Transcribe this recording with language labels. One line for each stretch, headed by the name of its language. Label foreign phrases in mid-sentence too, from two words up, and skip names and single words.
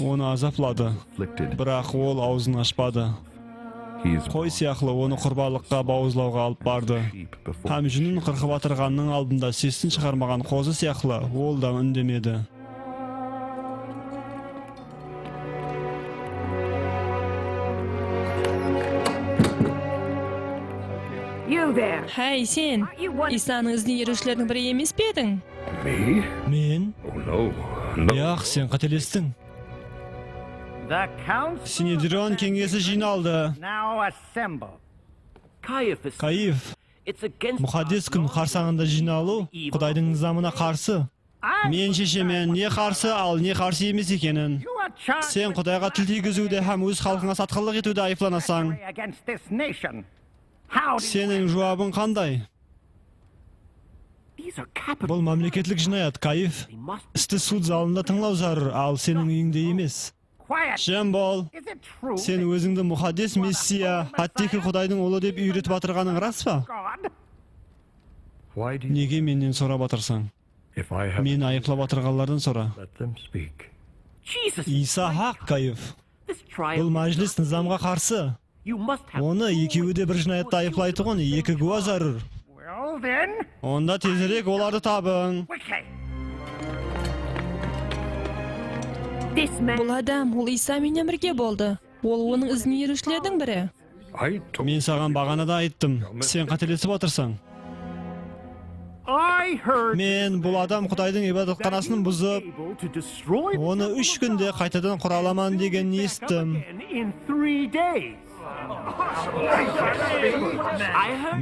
Kara-Kalpak: Оны азаплады,
English: afflicted.
Kara-Kalpak: бірақ ол аузын ашпады.
English: He is
Kara-Kalpak: Қой сияқлы оны құрбалыққа бауызлауға алып барды.
English: sheep before
Kara-Kalpak: Һәм жүнін қырқып атырғанның алдында сесін шығармаған қозы сияқлы ол да үндемеді.
English: You there?
Kara-Kalpak: Хәй, сен,
English: You what?
Kara-Kalpak: Исаның ізіне ерушілердің бірі емес пе едің?
English: Me?
Kara-Kalpak: Мен?
English: Oh no. No.
Kara-Kalpak: Яқ, сен қателестің.
English: The council
Kara-Kalpak: Синедрон кеңесі жиналды.
English: now assemble. Caiaphas,
Kara-Kalpak: Каиф,
English: it's against
Kara-Kalpak: мұқаддес күн қарсаңында жиналу Құдайдың низамына қарсы. Мен шешемен не қарсы, ал не қарсы емес екенін.
English: You are charged
Kara-Kalpak: Сен Құдайға тіл тигізуде һәм өз халқыңа сатқынлық етуде айыпланасың.
English: against this nation. How do you...
Kara-Kalpak: Сенің жауабың қандай?
English: these are capital.
Kara-Kalpak: Бұл мемлекеттік жинаят, Каиф.
English: They must
Kara-Kalpak: Істі суд залында тыңлау зарыр, ал сенің үйіңде емес.
English: Quiet.
Kara-Kalpak: Жем бол.
English: Is it true
Kara-Kalpak: Сен өзіңді мұхаддес мессия, хаттекі Құдайдың ұлы деп үйретіп атырғаның рас па?
English: God? Why do you?
Kara-Kalpak: Неге менен сұрап атырсың?
English: If I have
Kara-Kalpak: Мен айыплап атырғанлардан сұра.
English: let them speak. Jesus.
Kara-Kalpak: Иса хақ, Каиф.
English: This
Kara-Kalpak: Бұл
English: trial.
Kara-Kalpak: мәжіліс низамға қарсы.
English: You must have.
Kara-Kalpak: Оны екеуі де бір жинаятта айыплайды ғой, екі куә зарыр.
English: Well then,
Kara-Kalpak: Онда тезірек оларды табың.
English: quickly.
Kara-Kalpak: Бұл адам, ол Иса менен бірге болды. Ол оның ізіне ерушілердің бірі.
English: I told
Kara-Kalpak: Мен саған бағанада айттым, сен қателесіп отырсың.
English: I heard
Kara-Kalpak: Мен бұл адам Құдайдың ибадатханасын бұзып,
English: able to destroy
Kara-Kalpak: оны 3 күнде қайтадан құраламан деген естім.
English: in 3 days. I heard